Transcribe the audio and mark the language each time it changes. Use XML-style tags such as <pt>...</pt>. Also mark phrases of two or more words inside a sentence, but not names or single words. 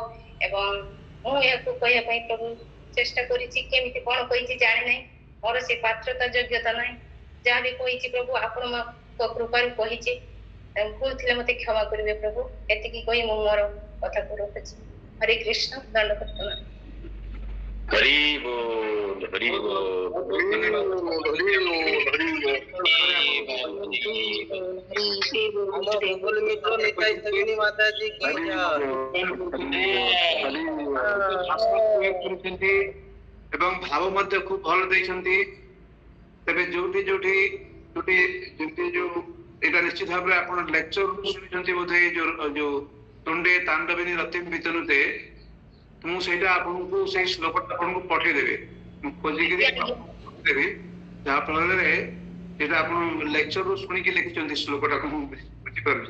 <or>ଏବଂ ମୁଁ ଏହାକୁ କହିବା ପାଇଁ ପ୍ରଭୁ ଚେଷ୍ଟା କରିଛି, କେମିତି କ'ଣ କହିଛି ଜାଣିନାହିଁ, ମୋର ସେ ପାତ୍ରତା ଯୋଗ୍ୟତା ନାହିଁ। ଯାହା ବି କହିଛି ପ୍ରଭୁ ଆପଣଙ୍କ କୃପାରୁ କହିଛି, ଭୁଲ ଥିଲେ ମତେ କ୍ଷମା କରିବେ ପ୍ରଭୁ। ଏତିକି କହି ମୁଁ ମୋର କଥାକୁ ରଖୁଛି। ହରେ କୃଷ୍ଣ, ଦଣ୍ଡବତ ପ୍ରଣାମ।</or> <hi>हरि बोल, हरि बोल।</hi> <or>ଏବଂ ଭାବ ମଧ୍ୟ ଖୁବ ଭଲ ଦେଇଛନ୍ତି। ତେବେ ଯୋଉଠି ଯୋଉଠି ଯୋଉଠି ଯେମିତି ଯୋଉ ଏଇଟା ନିଶ୍ଚିତ ଭାବରେ ଆପଣ ଲେକ୍ଚର ଶୁଣିଛନ୍ତି ବୋଧେ, ଯୋଉ</or> <sa>ତୁଣ୍ଡେ ତାଣ୍ଡବିନୀ ରତିମ ବିତନୁତେ,</sa> <or>ମୁଁ ସେଇଟା ଆପଣଙ୍କୁ ସେଇ ଶ୍ଲୋକଟା ଆପଣଙ୍କୁ ପଠେଇଦେବି, ମୁଁ ଖୋଜିକିରି ପଠେଇଦେବି, ଯାହା ଫଳରେ ସେଇଟା ଆପଣ ଲେକ୍ଚରରୁ ଶୁଣିକି ଲେଖିଛନ୍ତି ଶ୍ଲୋକଟାକୁ, ମୁଁ ବୁଝିପାରୁଛି।</or>